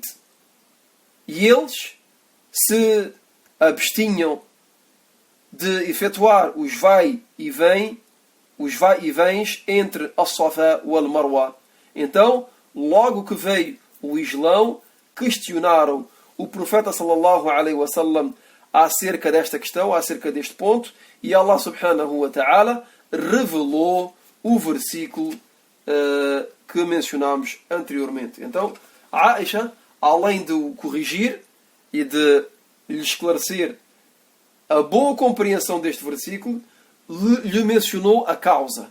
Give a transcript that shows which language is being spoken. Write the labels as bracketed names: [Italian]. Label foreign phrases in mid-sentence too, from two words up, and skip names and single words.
[Portuguese] E eles se abstinham de efetuar os vai e vens entre a Safa e a Marwa. Então, logo que veio o Islão, questionaram o profeta [Arabic] صلى الله عليه وسلم [Portuguese] acerca desta questão, acerca deste ponto, e Allah [Arabic] سبحانه وتعالى [Portuguese] revelou o versículo que mencionámos anteriormente. Então, Aisha, além de o corrigir e de lhe esclarecer a boa compreensão deste versículo, lhe mencionou a causa.